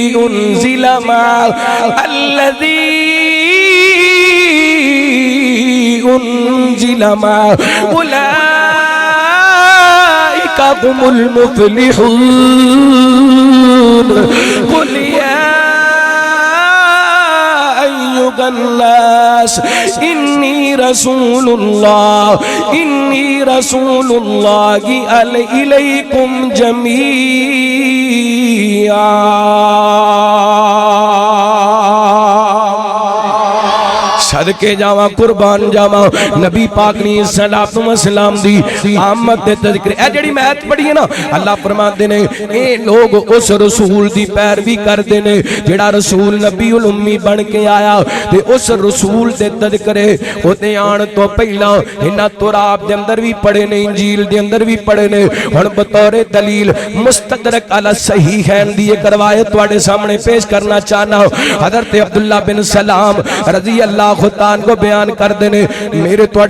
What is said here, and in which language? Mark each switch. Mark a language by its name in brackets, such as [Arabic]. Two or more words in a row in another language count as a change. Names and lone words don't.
[Arabic] معه الذي أنزل معه أولئك هم المفلحون قل يا أيها الناس إني رسول الله إليكم [Punjabi] جميعا صدقے جاواں قربان جاواں نبی پاک نے صلاۃ و سلام دی آمد دے تذکر اے جڑی میں آیت پڑھی ہے نا اللہ فرماندے نے اے لوگ اس رسول دی پیروی کردے نے جڑا رسول نبی الامی بن کے آیا تے اس رسول دے تذکرے اوتے آن تو پہلا انہاں تورات دے اندر بھی پڑھے نے انجیل دے اندر بھی پڑھے نے ہن بطور دلیل مستدرک علی صحیحین دی ایک روایت تواڈے سامنے پیش کرنا چاہنا حضرت عبداللہ بن سلام رضی اللہ خطان کو بیان کر دینے میرے توڑے